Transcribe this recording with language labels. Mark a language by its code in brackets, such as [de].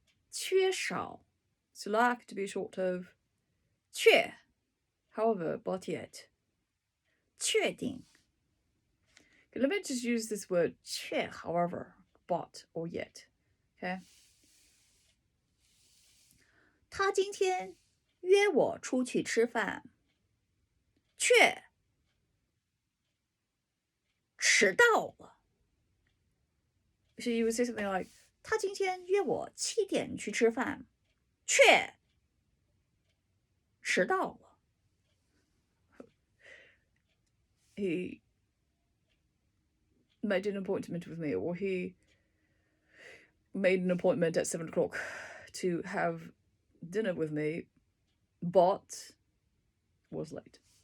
[zh] 缺少 [en] To lack, to be short of. [zh] 确 [en] However, but yet. [zh] 确定 [en] Okay, let me just use this word 确, however, but, or yet. Okay. [zh] 他今天约我出去吃饭，却迟到了。 [en] So you would say something like, [zh] 他今天约我7点去吃饭，却迟到了。 [en] he made an appointment with me, or he made an appointment at 7 o'clock to have dinner with me, but was late.